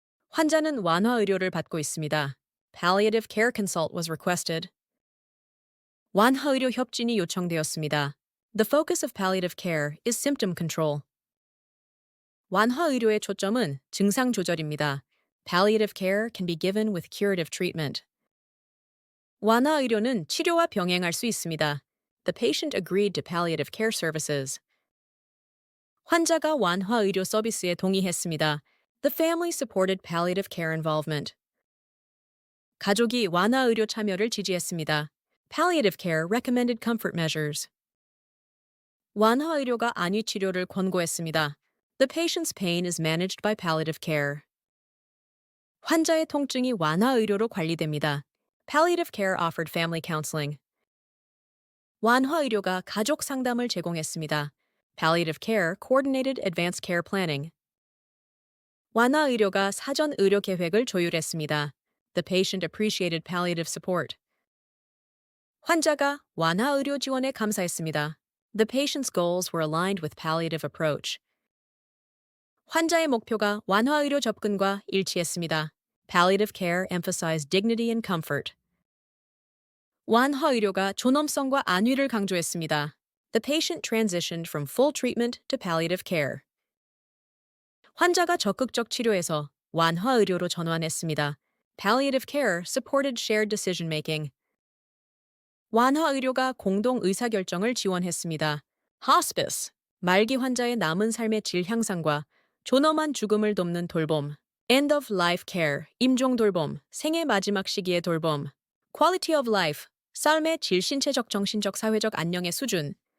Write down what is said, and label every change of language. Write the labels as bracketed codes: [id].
[ko] 환자는 완화 의료를 받고 있습니다. [en] Palliative care consult was requested. [ko] 완화 의료 협진이 요청되었습니다. [en] The focus of palliative care is symptom control. [ko] 완화 의료의 초점은 증상 조절입니다. [en] Palliative care can be given with curative treatment. [ko] 완화 의료는 치료와 병행할 수 있습니다. [en] The patient agreed to palliative care services. [ko] 환자가 완화 의료 서비스에 동의했습니다. [en] The family supported palliative care involvement. [ko] 가족이 완화 의료 참여를 지지했습니다. [en] Palliative care recommended comfort measures. [ko] 완화 의료가 안위 치료를 권고했습니다. [en] The patient's pain is managed by palliative care. [ko] 환자의 통증이 완화 의료로 관리됩니다. [en] Palliative care offered family counseling. [ko] 완화 의료가 가족 상담을 제공했습니다. [en] Palliative care coordinated advanced care planning. [ko] 완화 의료가 사전 의료 계획을 조율했습니다. [en] The patient appreciated palliative support. [ko] 환자가 완화 의료 지원에 감사했습니다. [en] The patient's goals were aligned with palliative approach. [ko] 환자의 목표가 완화 의료 접근과 일치했습니다. [en] Palliative care emphasized dignity and comfort. [ko] 완화 의료가 존엄성과 안위를 강조했습니다. [en] The patient transitioned from full treatment to palliative care. [ko] 환자가 적극적 치료에서 완화 의료로 전환했습니다. [en] Palliative care supported shared decision making. [ko] 완화 의료가 공동 의사결정을 지원했습니다. Hospice, 말기 환자의 남은 삶의 질 향상과 존엄한 죽음을 돕는 돌봄. [en] End of life care, [ko] 임종 돌봄, 생의 마지막 시기의 돌봄. [en] Quality of life, [ko] 삶의 질 신체적 정신적 사회적 안녕의 수준.